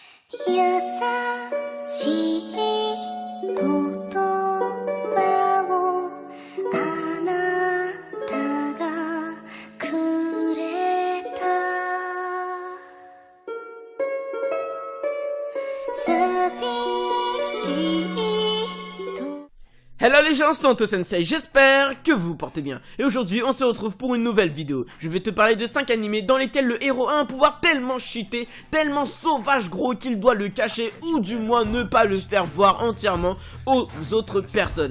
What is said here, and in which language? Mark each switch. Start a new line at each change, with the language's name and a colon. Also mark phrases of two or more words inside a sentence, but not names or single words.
Japanese: 優しい言葉をあなたがくれた寂しい
French: Hello les gens, c'est Anto Sensei, j'espère que vous vous portez bien. Et aujourd'hui on se retrouve pour une nouvelle vidéo. Je vais te parler de 5 animés dans lesquels le héros a un pouvoir tellement cheaté, tellement sauvage gros qu'il doit le cacher ou du moins ne pas le faire voir entièrement aux autres personnes.